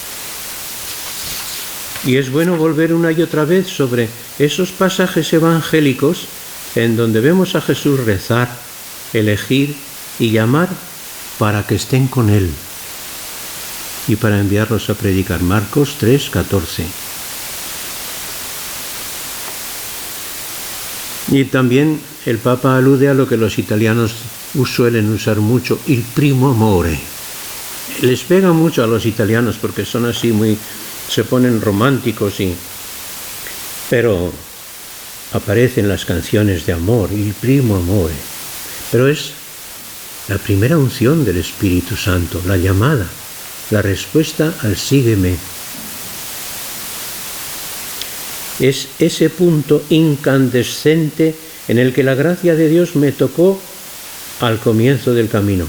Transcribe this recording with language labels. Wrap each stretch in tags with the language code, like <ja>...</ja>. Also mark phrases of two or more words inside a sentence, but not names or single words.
<es>Y es bueno volver una y otra vez sobre esos pasajes evangélicos en donde vemos a Jesús rezar, elegir y llamar para que estén con Él. y para enviarlos a predicar. Marcos 3:14. Y también el Papa alude a lo que los italianos suelen usar mucho,</es> <it>il primo amore.</it> <es>Les pega mucho a los italianos porque son así se ponen románticos pero aparecen las canciones de amor,</es> <it>il primo amore.</it> <es>Pero es la primera unción del Espíritu Santo, la llamada, la respuesta al sígueme. Es ese punto incandescente en el que la gracia de Dios me tocó al comienzo del camino.</es>